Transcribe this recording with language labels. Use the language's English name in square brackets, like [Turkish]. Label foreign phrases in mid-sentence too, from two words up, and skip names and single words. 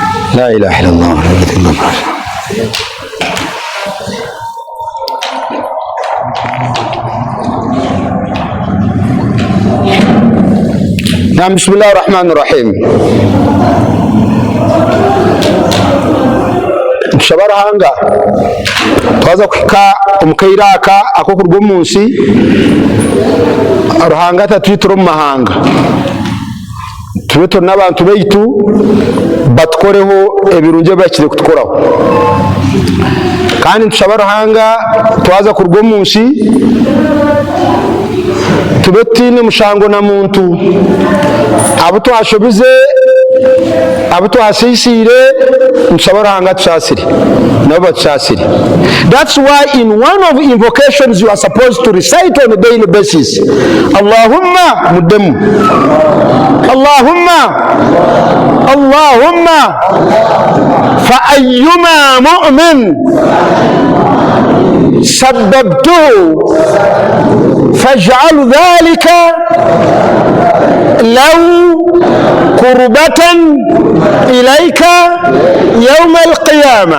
[Arabic] لا إله إلا الله. نعم، بسم الله الرحمن الرحيم. [Nyankole] Shabarahanga twaza kwika omukairaka akokurwa omunsi aruhanga tatwitira omu mahanga tube turi n'abantu baitu batukoreho ebirungi bakire kutukoraho kandi tushaba ruhanga twaza kurwa omunsi tube tine mushango na muntu abo twashobize abo twasisire ntushaba ruhanga tushasire nabo batushasire. [English] That's why in one of invocations you are supposed to recite on a daily basis, [Arabic] اللهم مدمو، اللهم فأيما مؤمن سببته فاجعل ذلك له قربة إليك يوم القيامة.